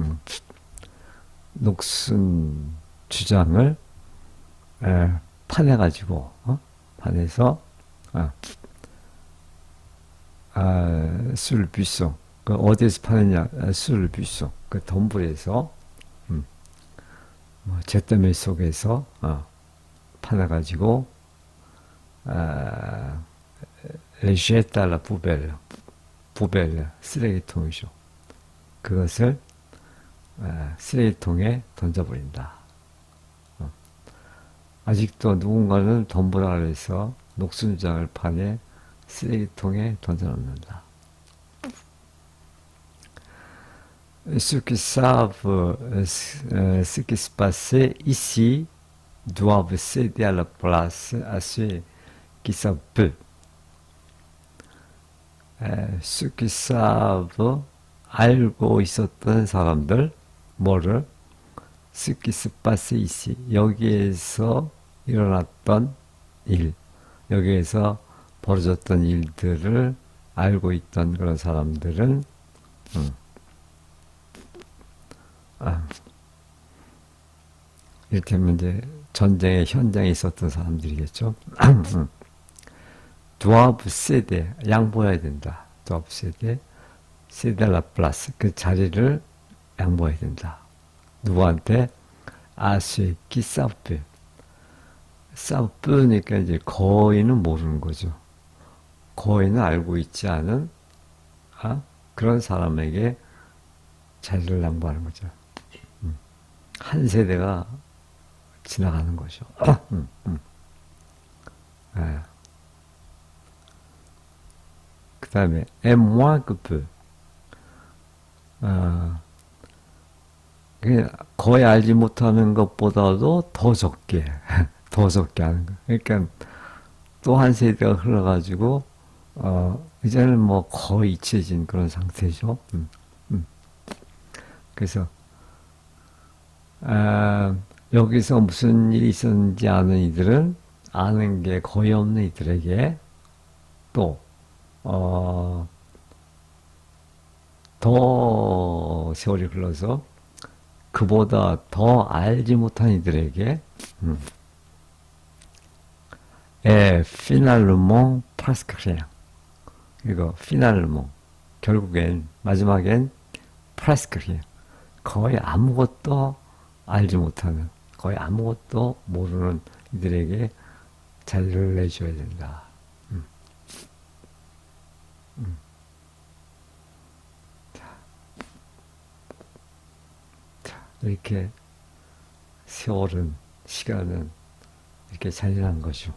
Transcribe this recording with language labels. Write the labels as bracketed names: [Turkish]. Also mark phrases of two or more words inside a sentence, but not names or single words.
[Korean] 녹슨 주장을 파내가지고 파내서 [French] sous buisson [Korean] 그 어디에서 파느냐 술 비송 그 덤불에서 뭐 잿더미 속에서 파내가지고 [French] les jeter à la poubelle [Korean] 쓰레기통이죠. 그것을 쓰레기통에 던져버린다. 아직도 누군가는 덤불 아래에서 녹순장을 파내 쓰레기통에 던져놓는다. [French] Ceux qui savent ce qui se passait ici doivent céder à la place à ceux qui savent peu. Ceux qui savent [Korean] 알고 있었던 사람들 뭐를 [French] ce qui se passait ici [Korean] 여기에서 일어났던 일 여기에서 벌어졌던 일들을 알고 있던 그런 사람들은 이를테면 이제 전쟁의 현장에 있었던 사람들이겠죠. [French] doivent céder [Korean] 양보해야 된다. [French] doivent céder la place [Korean] 그 자리를 양보해야 된다. 누구한테? [French] à ceux qui savent peu. savent peu [Korean] 니까 이제 거의는 모르는 거죠. 거의는 알고 있지 않은 그런 사람에게 자리를 양보하는 거죠. 한 세대가 지나가는 거죠. 그 다음에 [French] et moins que peu [Korean] 어, 거의 알지 못하는 것보다도 더 적게, 더 적게 하는 거. 그러니까 또 한 세대가 흘러가지고, 이제는 뭐 거의 잊혀진 그런 상태죠. 음. 그래서, 아, 여기서 무슨 일이 있었는지 아는 이들은 아는 게 거의 없는 이들에게 또, 어, 더 세월이 흘러서 그보다 더 알지 못한 이들에게, 음, [French] finalement presque rien. [Korean] 그리고 finalement, 결국엔, 마지막엔 [French] presque rien. [Korean] 거의 아무것도 알지 못하는, 거의 아무것도 모르는 이들에게 자리를 내줘야 된다. 음, 음. 이렇게 세월은, 시간은 이렇게 잔인한 거죠.